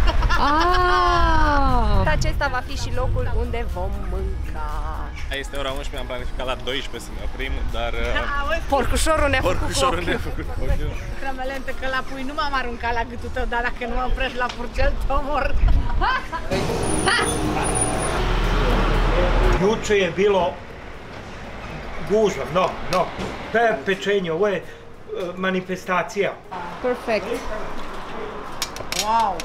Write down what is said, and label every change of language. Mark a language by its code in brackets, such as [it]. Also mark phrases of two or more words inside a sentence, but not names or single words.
[ro] Acesta va fi și locul unde vom mânca. Este ora 11, am planificat la 12 să ne oprim, dar Porcușorul ne-a făcut porcușorul ne-a făcut ochiul. Cremelente, că la pui nu m-am aruncat la gâtul tău, dar dacă nu mă oprești la purcel, te omor. [sr] Juče je bilo gužva, no, to je pečenje, ovo je manifestacija. [ro] Perfect. Wow!